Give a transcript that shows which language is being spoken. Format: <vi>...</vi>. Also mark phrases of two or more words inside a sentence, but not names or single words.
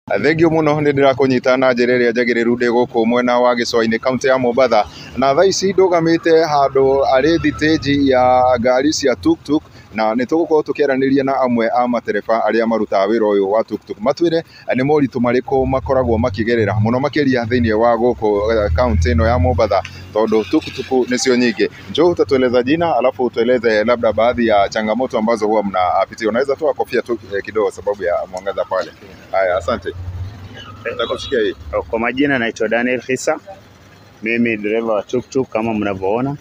<ki>Thengio muno ni ndirakunyita na njira iria njagiriru ndi guku mwena wa Gicua-ini kaunti ya Mombatha, na thaa ici ndugamite handu ari thiteji ya ngari cia tuktuk, na ni tugukorwo tukiaraniria na amwe a matereba aria marutaga wira uyu wa tuktuk matwire ni moritu mariku makoragwo makigerera muno makiria thiini wa guku kaunti ino ya Mombatha, tondu tuktuk nicio nyingi.</ki> <sw>Njoo utatueleza jina alafu utueleze labda baadhi ya changamoto ambazo huwa mnapitia. Unaweza toa kofia tu kidogo sababu ya mwangaza pale. Haya, asante. Nakusikia hii. Kwa majina naitwa Daniel Khisa. Mimi dereva wa tuktuk kama mnavyoona.</sw>